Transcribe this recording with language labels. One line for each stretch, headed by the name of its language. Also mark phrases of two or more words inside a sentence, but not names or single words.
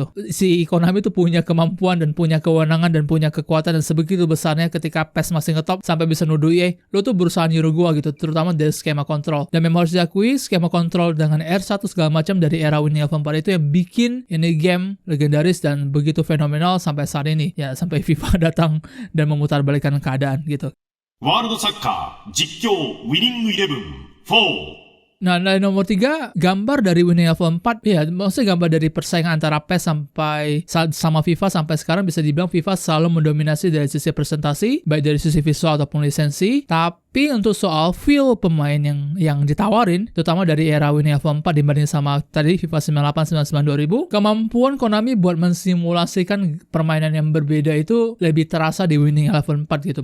Indonesian: Si Konami itu punya kemampuan dan punya kewenangan dan punya kekuatan dan sebegitu besarnya ketika PES masih ngetop sampai bisa nuduh EA, lo tuh berusaha niru gua gitu, terutama dari skema kontrol. Dan memang harus diakui, skema kontrol dengan R1 segala macam dari era Winning Eleven 4 itu yang bikin ini game legendaris dan begitu fenomenal sampai saat ini. Ya, sampai FIFA datang dan memutarbalikkan keadaan gitu.
Japanese: ワールドサッカー実況ウィニングイレブン4
Indonesian: Nah, dari nomor 3, gambar dari Winning Eleven 4, ya maksudnya gambar dari persaingan antara PES sama FIFA sampai sekarang bisa dibilang FIFA selalu mendominasi dari sisi presentasi, baik dari sisi visual ataupun lisensi. Tapi untuk soal feel pemain yang ditawarin, terutama dari era Winning Eleven 4 dibanding sama tadi FIFA 98, 99, 2000, kemampuan Konami buat mensimulasikan permainan yang berbeda itu lebih terasa di Winning Eleven 4 gitu.